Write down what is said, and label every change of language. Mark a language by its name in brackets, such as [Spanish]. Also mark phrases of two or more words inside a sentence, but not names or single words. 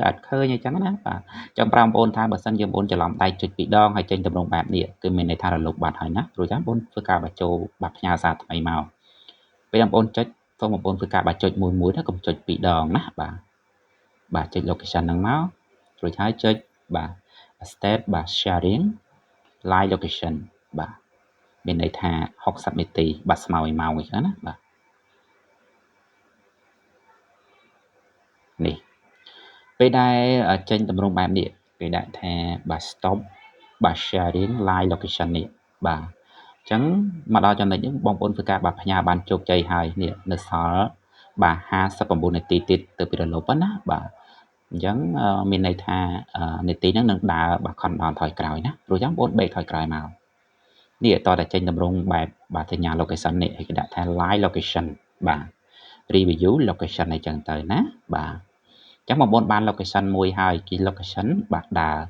[Khmer] អត់ឃើញអញ្ចឹងណាបាទចង់ប្រាប់បងប្អូនថាបើសិនជាបងប្អូនច្រឡំដៃចុច2ដងហើយចេញតម្រងបែបនេះគឺមានន័យថារលប់បាត់ហើយណារួចហើយបងប្អូនធ្វើការបញ្ចូលបាទផ្ញើសារថ្មីមកពេលបងប្អូនចុចសូមបងប្អូនធ្វើការបញ្ចុចមួយទៅកុំចុច2ដងណាបាទចុច location ហ្នឹងមករួចហើយចុចបាទ state បាទ [English] sharing live location [Khmer] បាទមានន័យថា60នាទីបាទស្មើឲ្យម៉ោងអញ្ចឹងណាបាទ នេះពេលដែលចេញតម្រងបែបនេះគេដាក់ថាបាទ stop បាទ [English] sharing live location [Khmer] នេះបាទអញ្ចឹងមកដល់ចំណុចនេះបងប្អូនធ្វើការបាទផ្ញើបានជោគជ័យហើយនេះនៅសល់បាទ59នាទីទៀតទៅពីរលប់ណាបាទអញ្ចឹងមានន័យថានាទីហ្នឹងនឹងដើរបាទខន ដល់ថយក្រោយណាព្រោះអញ្ចឹងបងប្អូនបេកថយក្រោយមកនេះតតែចេញតម្រងបែបបាទសញ្ញា location នេះគេដាក់ថា [English] live location [Khmer] បាទ [English] preview location [Khmer] អីចឹងទៅណាបាទអញ្ចឹងបងប្អូនបាន location មួយហើយគឺ location បាទដើរ